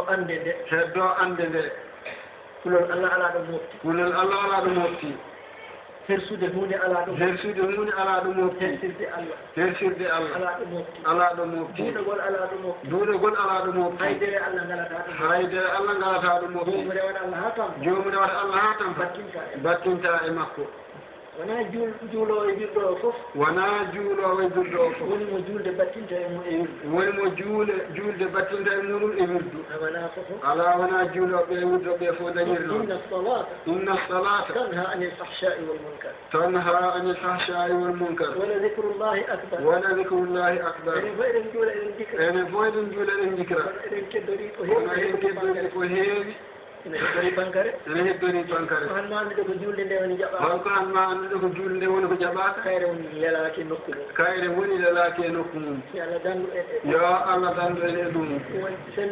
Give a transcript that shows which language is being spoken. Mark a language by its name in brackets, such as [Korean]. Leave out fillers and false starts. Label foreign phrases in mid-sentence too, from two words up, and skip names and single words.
[Fula] ande nde kulol Allah ala ɗo mofti hersude hunde ala ɗum mofti hersirde Allah ala ɗo mofti duuɗogol ala ɗo mofti haydere Allah ngalata ɗum mofti jomum rewata Allah ha tan battinta e makko wona juulowo e wirɗo o fof woni mo julde battinta e muɗum e wirdu ala wona juuloɓe e wirdoɓe fof dañirno [Arabic] إن الصلاة تنهى عن الفحشاء والمنكر ولذكر الله أكبر [Fula] enen fof eɗen juula eɗen jikra eɗen keddori ko heewi ene heddori bankare ko hanma andude ko julde nde woni jaɓaka kayre woni lelaki e nokku mum yo Allah dandu en e ɗum sen